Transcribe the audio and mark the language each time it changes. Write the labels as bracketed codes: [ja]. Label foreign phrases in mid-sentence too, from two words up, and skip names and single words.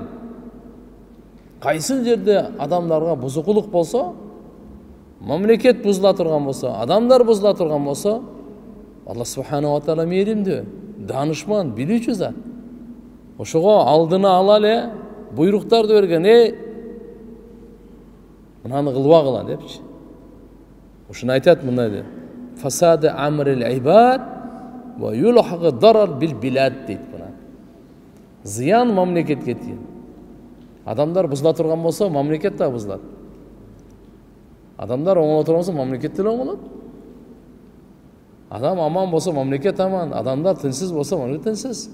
[ky] Кайсыл жерде адамдарга бузукулук болсо, мамлекет бузула турган болсо, адамдар бузула турган болсо, Алла [ar] سبحانه وتعالى [ky] мээримдүү, данышман, билүүчү зат. Ошого алдына ала эле буйруктарды берген, мынаны кылбагыла депчи. Ушуну айтат мындай деп. [ar] فساد أمر العباد ويلحق الضرر بالبلاد [ky] дейт мына. Зыян мамлекетке тиен. Адамдар бузула турган болсо, мамлекет да бузулат. Адамдар оңоло турган болсо, мамлекет деле оңолот. Адам аман болсо, мамлекет аман. Адамдар тынчсыз болсо, мамлекет тынчсыз.